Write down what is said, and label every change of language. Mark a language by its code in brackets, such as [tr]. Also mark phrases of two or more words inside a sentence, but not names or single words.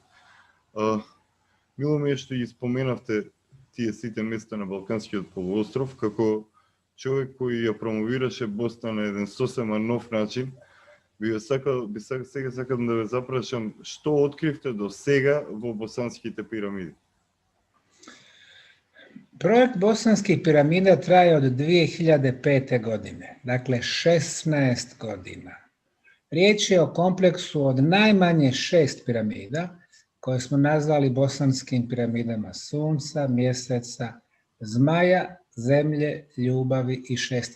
[mk] Мило ми е што ги споменавте тие сите места на Балканскиот полуостров, како човек кој ја промовираше Босна на еден сосема нов начин. Сега сакам да ве запрашам, што откривте до сега во Босанските пирамиди? [bs] Projekt Bosanskih piramida traje od 2005. godine, dakle 16 godina. Riječ je o kompleksu od najmanje 6 piramida, koje smo nazvali bosanskim piramidama Sunca, Mjeseca, Zmaja, Zemlje, Ljubavi i 6.